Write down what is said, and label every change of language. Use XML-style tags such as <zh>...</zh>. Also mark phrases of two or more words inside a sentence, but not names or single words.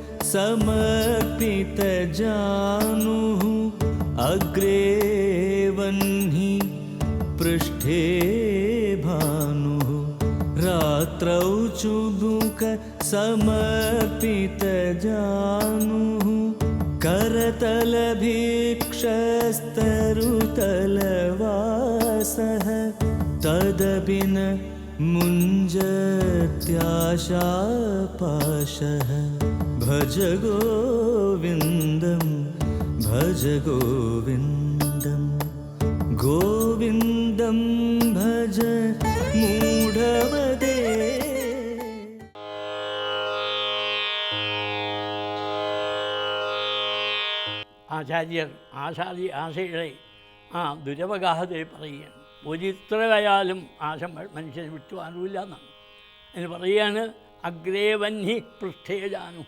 <sa>സമർപ്പിതജാനുഃ അഗ്രേ വഹ്നിഃ പൃഷ്ഠേ ഭാനുഃ രാത്രൗ ചുബുക സമർപ്പിതജാനുഃ करतलभिक्षस्तरुतलवासः तदभिन मुञ्जत्याशापाशः भज गोविन्दं भज गोविन्दं गोविन्दं भज मूढमदे.</sa> <ml>ആചാര്യർ ആശയുടെ ദുരവഗാഹതയെ പറയുകയാണ്. ഒരിത്രയായാലും ആശ മനുഷ്യനെ വിട്ടുവാനില്ല എന്നാണ്. എന്ന് പറയുകയാണ്</ml> <sa>അഗ്രേവന്ഹി പൃഷ്ഠേജാനു.</sa>